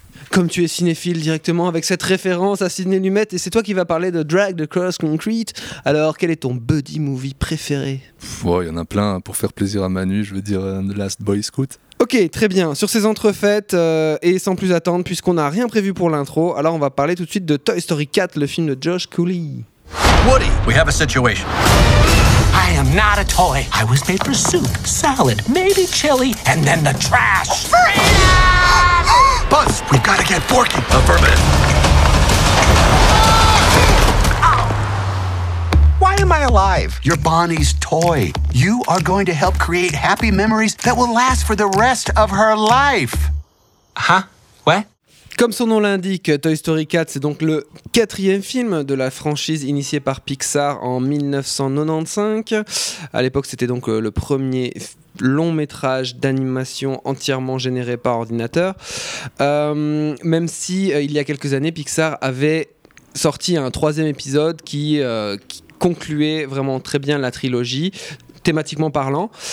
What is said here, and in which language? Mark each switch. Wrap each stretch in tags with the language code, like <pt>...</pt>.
<fr>Comme tu es cinéphile directement avec cette référence à Sidney Lumet, et c'est toi qui vas parler de Dragged Across Concrete, alors quel est ton buddy movie préféré ? Il y en a plein, pour faire plaisir à Manu, je veux dire The Last Boy Scout. Ok, très bien. Sur ces entrefaites, et sans plus attendre, puisqu'on n'a rien prévu pour l'intro, alors on va parler tout de suite de Toy Story 4, le film de Josh Cooley.</fr> <en>Woody, we have a situation. I am not a toy. I was made for soup, salad, maybe chili, and then the trash. Freedom! Buzz, we've got to get Forky. Affirmative. Why am I alive? You're Bonnie's toy. You are going to help create happy memories that will last for the rest of her life. Huh? What?</en> <fr>Comme son nom l'indique, Toy Story 4, c'est donc le quatrième film de la franchise initiée par Pixar en 1995. À l'époque, c'était donc le premier long métrage d'animation entièrement généré par ordinateur. Même si, il y a quelques années, Pixar avait sorti un troisième épisode qui concluait vraiment très bien la trilogie, thématiquement parlant.</fr>